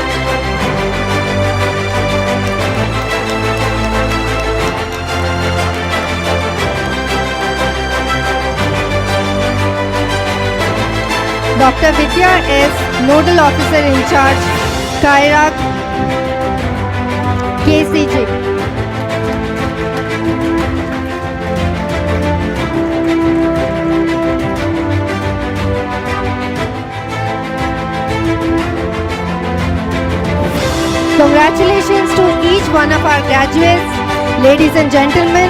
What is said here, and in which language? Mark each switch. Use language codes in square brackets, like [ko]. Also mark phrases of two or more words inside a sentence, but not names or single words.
[en] Dr. Vidya S, Nodal Officer in Charge, Kairak, KCJ. Congratulations to each one of our graduates, ladies and gentlemen.